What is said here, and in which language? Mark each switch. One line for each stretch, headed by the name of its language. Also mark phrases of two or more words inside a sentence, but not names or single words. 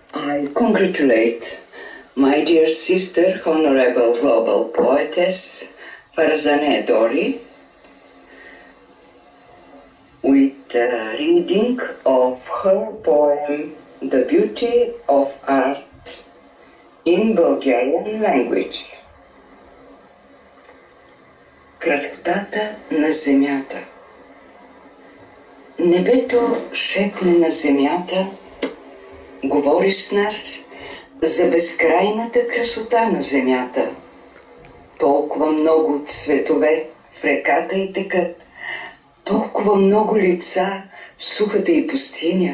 English: I congratulate my dear sister, Honorable Global Poetess Farzaneh Dori, with reading of her poem The Beauty of Art in Bulgarian language.
Bulgarian: Красотата на земята. Небето шепне на земята, говори с нас за безкрайната красота на земята. Толкова много цветове в реката й текат, толкова много лица в сухата й пустиня.